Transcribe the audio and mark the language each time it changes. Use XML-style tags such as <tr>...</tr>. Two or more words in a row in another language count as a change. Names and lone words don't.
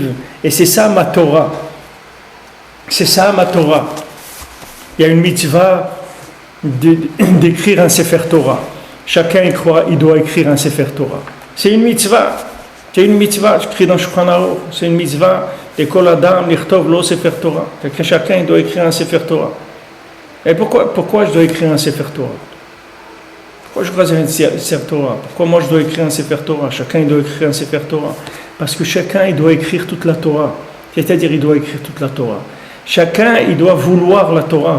<fr>Et c'est ça ma Torah. C'est ça ma Torah. Il y a une mitzvah d'écrire un</fr> <he>ספר תורה.</he> <fr>Chacun il doit écrire un</fr> <he>ספר תורה.</he> <fr>C'est une mitzvah. J'écris dans Shulchan Aruch. C'est une mitzvah.</fr> <he>כל אדם לכתוב לו ספר תורה.</he> <fr>Chacun il doit écrire un</fr> <he>ספר תורה.</he> <fr>Et pourquoi je dois écrire un</fr> <he>ספר תורה?</he> <fr>Pourquoi je dois écrire un</fr> <he>ספר תורה?</he> <fr>Pourquoi moi je dois écrire un</fr> <he>ספר תורה?</he> <fr>Chacun il doit écrire un</fr> <he>ספר תורה.</he> <fr>Parce que chacun il doit écrire toute la Torah. C'est-à-dire il doit écrire toute la Torah. Chacun, il doit vouloir la Torah.</fr>